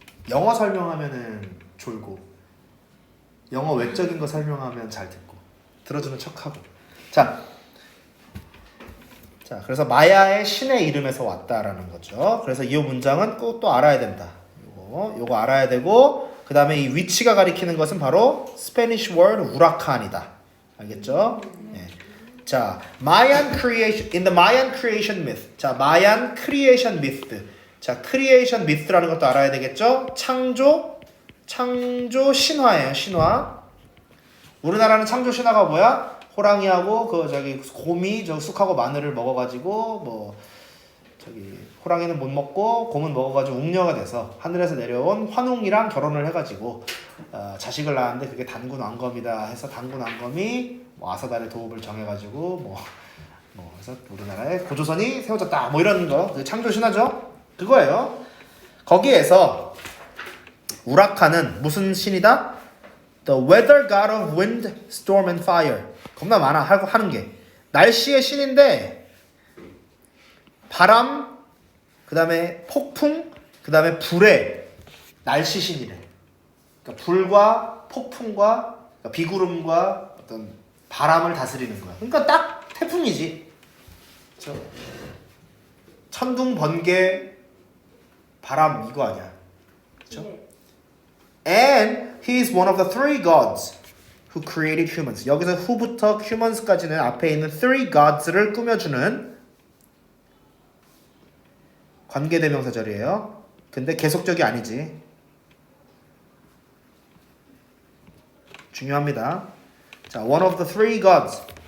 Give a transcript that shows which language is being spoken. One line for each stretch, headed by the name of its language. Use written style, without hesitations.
Korean: 영어 설명하면은 졸고 영어 외적인 거 설명하면 잘 듣고 들어주는 척하고. 자, 그래서 마야의 신의 이름에서 왔다라는 거죠. 그래서 이 문장은 꼭 또 알아야 된다. 요거 알아야 되고, 그 다음에 이 위치가 가리키는 것은 바로 스페니쉬 word 우라칸이다. 알겠죠? 네.
English: 자, Mayan creation, in the Mayan creation myth. 자, Mayan creation myth.
Korean: 자, creation myth라는 것도 알아야 되겠죠? 창조 신화예요. 신화. 우리나라는 창조 신화가 뭐야? 호랑이하고 곰이 쑥하고 마늘을 먹어가지고 호랑이는 못 먹고 곰은 먹어가지고 웅녀가 돼서 하늘에서 내려온 환웅이랑 결혼을 해가지고 자식을 낳았는데 그게 단군 왕검이다 해서 단군 왕검이 아사달의 도읍을 정해가지고 그래서 우리나라에 고조선이 세워졌다 이런 거 창조 신화죠. 그거예요. 거기에서 우라칸은 무슨 신이다?
English: The weather god of wind, storm and fire.
Korean: 겁나 많아 하는 게 날씨의 신인데 바람, 그 다음에 폭풍, 그 다음에 불의 날씨 신이래. 그러니까 불과 폭풍과 그러니까 비구름과 어떤 바람을 다스리는 거야. 그러니까 딱 태풍이지. 그렇죠? 천둥, 번개, 바람 이거 아니야. 그렇죠?
English: And he is one of the three gods who created humans.
Korean: 여기서 who부터 humans까지는 앞에 있는 three gods를 꾸며주는 관계대명사절이에요. 근데 계속적이 아니지. 중요합니다.
English: 자, one of the three gods.